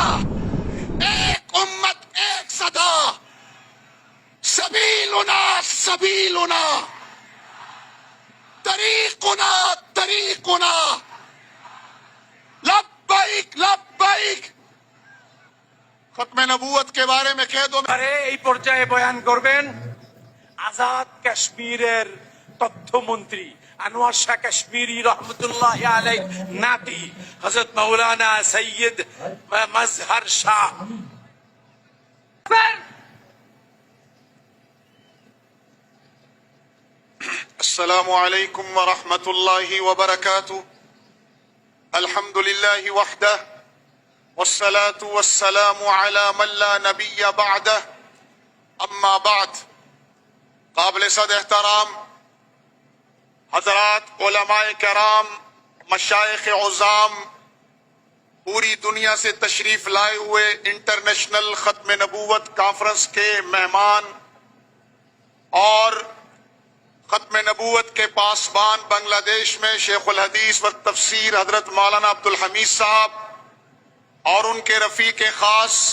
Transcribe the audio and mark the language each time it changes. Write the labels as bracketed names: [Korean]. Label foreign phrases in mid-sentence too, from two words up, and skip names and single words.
[Urdu] ایک امت، ایک صدا، [Arabic] سبیلنا سبیلنا، طریقنا طریقنا، لبیک لبیک۔ [Urdu] ختم نبوت کے بارے میں کہہ دو۔ [Bangla] আরে এই পর্যায়ে বয়ান করবেন আজাদ কাশ্মীরের তথ্যমন্ত্রী আনোয়ার শাহ কাশ্মীরি [Arabic] رحمة الله عليه [Bangla] নাতি হযরত মাওলানা সৈয়দ মজহর শাহ। [Arabic] السلام علیکم ورحمۃ اللہ وبرکاتہ۔ الحمد للہ وحدہ والصلاة والسلام على من لا نبی بعدہ، اما بعد۔ [Urdu] قابل صد احترام حضرات علماء کرام، مشائخ عظام، پوری دنیا سے تشریف لائے ہوئے انٹرنیشنل ختم نبوت کانفرنس کے مہمان اور ختم نبوت کے پاسبان بنگلہ دیش میں شیخ الحدیث و تفسیر حضرت مولانا عبدالحمید صاحب اور ان کے رفیق خاص